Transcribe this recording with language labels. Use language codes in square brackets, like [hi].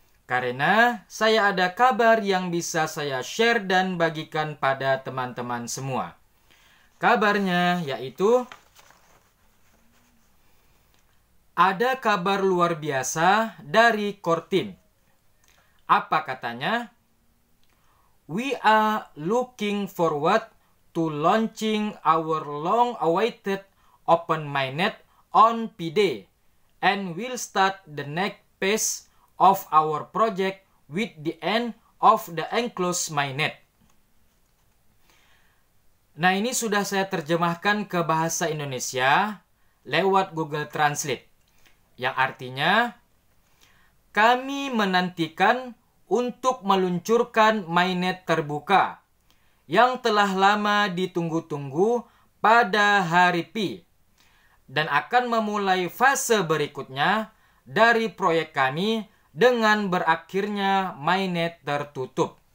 [id] Karena saya ada kabar yang bisa saya share dan bagikan pada teman-teman semua. Kabarnya yaitu ada kabar luar biasa dari core team. Apa katanya? [en] We are looking forward to launching our long-awaited open mainnet on P-Day, and we'll start the next phase of our project with the end of the enclosed mainnet. [id] Nah, ini sudah saya terjemahkan ke bahasa Indonesia lewat Google Translate, yang artinya kami menantikan untuk meluncurkan mainnet terbuka yang telah lama ditunggu-tunggu pada hari Pi dan akan memulai fase berikutnya dari proyek kami dengan berakhirnya mainnet tertutup.